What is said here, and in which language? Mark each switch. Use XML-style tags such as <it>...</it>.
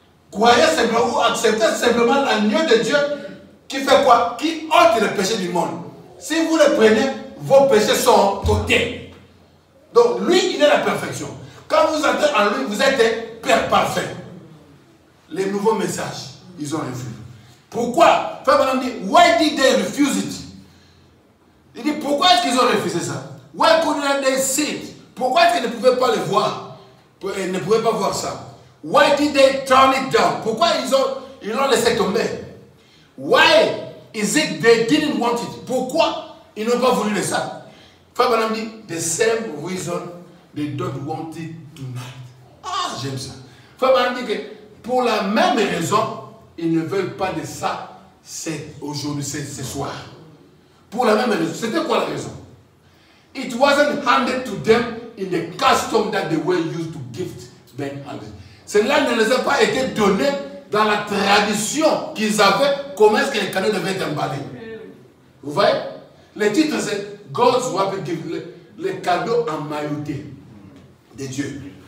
<fr>Croyez simplement ou acceptez simplement l'agneau de Dieu qui fait quoi? Qui ôte le péché du monde. Si vous le prenez, vos péchés sont ôtés. Donc lui, il est la perfection. Quand vous entrez en lui, vous êtes Père parfait. Les nouveaux messages, ils ont refusé. Pourquoi? Frère Branham dit,</fr> <en>why did they refuse it?</en> <fr>Il dit, pourquoi est-ce qu'ils ont refusé ça?</fr> <en>Why couldn't they see it?</en> <fr>Pourquoi est-ce qu'ils ne pouvaient pas le voir? Ils ne pouvaient pas voir ça.</fr> <en>Why did they turn it down?</en> <fr>Pourquoi ils l'ont laissé tomber?</fr> <en>Why is it they didn't want it?</en> <fr>Pourquoi ils n'ont pas voulu le ça? Frère Branham dit,</fr> <en>the same reason they don't want it tonight.</en> <fr>Ah, j'aime ça. Frère Branham dit que pour la même raison, ils ne veulent pas de ça aujourd'hui, ce soir. Pour la même raison. C'était quoi la raison?</fr> <en>It wasn't handed to them in the custom that they were used to gift being handed.</en> <fr>Cela ne les a pas été donné dans la tradition qu'ils avaient, comment est-ce que les cadeaux devaient être emballés. Vous voyez? Le titre c'est God's Weapon Gift, les cadeaux emmaillotés de Dieu.</fr>